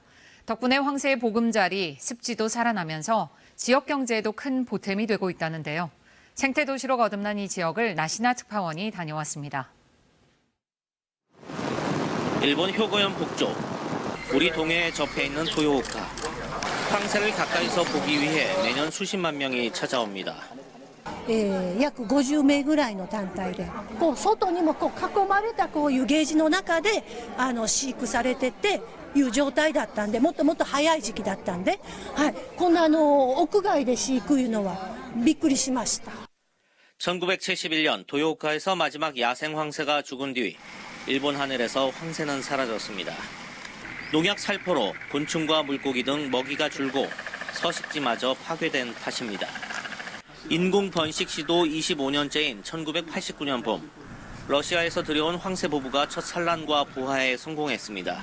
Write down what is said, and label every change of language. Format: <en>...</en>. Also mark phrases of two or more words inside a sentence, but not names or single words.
<ko>덕분에 황새의 보금자리, 습지도 살아나면서 지역 경제에도 큰 보탬이 되고 있다는데요. 생태도시로 거듭난 이 지역을 나시나 특파원이 다녀왔습니다. 일본 효고현 북쪽, 우리 동해에 접해 있는 도요오카. 황새를 가까이서 보기 위해 매년 수십만 명이 찾아옵니다.</ko> <ja>約50名ぐらいの団体でこう外にもこう囲まれたこういうゲージの中で飼育されてていう状態だったんでもっともっと早い時期だったんで、はい、こんな屋外で飼育いうのはびっくりしました。</ja> <ko>1971년 도요오카에서 마지막 야생 황새가 죽은 뒤 일본 하늘에서 황새는 사라졌습니다. 농약 살포로 곤충과 물고기 등 먹이가 줄고 서식지마저 파괴된 탓입니다. 인공 번식 시도 25년째인 1989년 봄, 러시아에서 들여온 황새 부부가 첫 산란과 부화에 성공했습니다.</ko>